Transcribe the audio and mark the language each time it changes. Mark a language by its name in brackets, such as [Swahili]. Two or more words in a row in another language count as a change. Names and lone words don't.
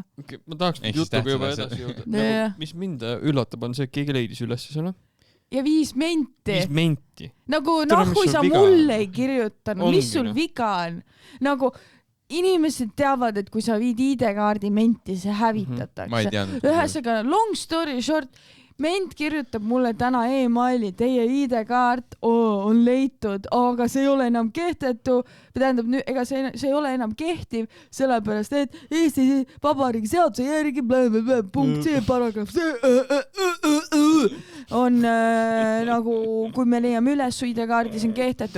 [Estonian] Ma tahaks jutuga juba edasi jõuda. Mis mind üllatab on see, et keegi leidis üles selle. Ja 5 menti. 5 menti. Nagu, kui sa mulle ei kirjutanud, mis sul viga on? Nagu... Inimesed teavad, et kui sa viid ID-kaardi menti, see hävitatakse. Ma ei teadnud. Ühesõnaga, [English] long story short, [Estonian] ment kirjutab mulle täna emaili, teie ID-kaart on leitud, aga see ei ole enam kehtetu, tähendab, ega see ei ole enam kehtiv, sellepärast, et Eesti Vabariigi seaduse järgi punkt C paragrahv C on nagu, kui me leiame üles su ID-kaardi, see on kehtetu.